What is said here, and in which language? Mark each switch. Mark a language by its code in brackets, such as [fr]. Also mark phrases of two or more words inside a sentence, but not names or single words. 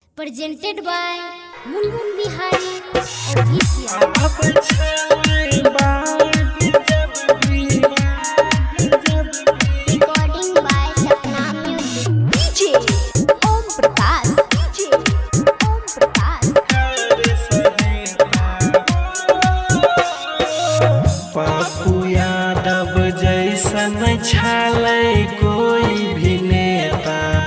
[en] presented by Mulmul Bihari Official. Recording by Sapna Music. DJ Om Prakash. DJ Om Prakash. [mai] पप्पू यादव जैसन छालै कोई भी नेता।